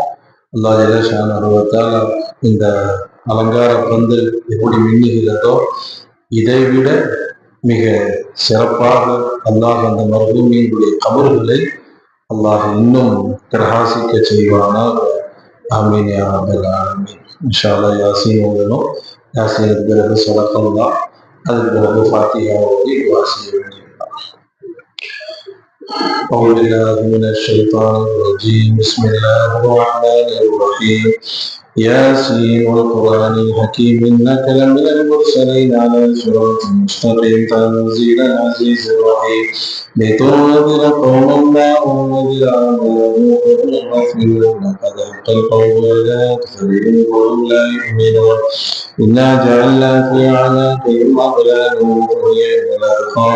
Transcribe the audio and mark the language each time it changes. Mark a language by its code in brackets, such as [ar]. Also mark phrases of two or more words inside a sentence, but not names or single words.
[ar] الله جل شأنه و تعالى [ta] இந்த அலங்கார பந்தல் எப்படி மின்னுகிறதோ இதைவிட மிக சிறப்பாக அல்லாஹ் அந்த மர்ஹூமியினுடைய கபர்களை அல்லாஹ் இன்னும் பிரகாசிக்க செய்வானாக. [ar] آمين يا رب العالمين. إن شاء الله [ta] யாசீன் ஓதணும். யாசீனுக்கு பிறகு ஸதகல்லாஹ், அதுக்கு பிறகு ஃபாத்திஹா ஓதி துஆ செய்ய வேண்டியதுதான். [ar] أعوذ بالله من الشيطان الرجيم. بسم الله الرحمن الرحيم. ياسين والقرآن الحكيم إنك لمن المرسلين على صراط مستقيم تنزيل العزيز الرحيم لتنذر قوما ما أنذر آباؤهم غافلون قد حق القول على أكثرهم وهم لا يؤمنون إنا جعلنا في أعناقهم أغلالا فهي إلى الأذقان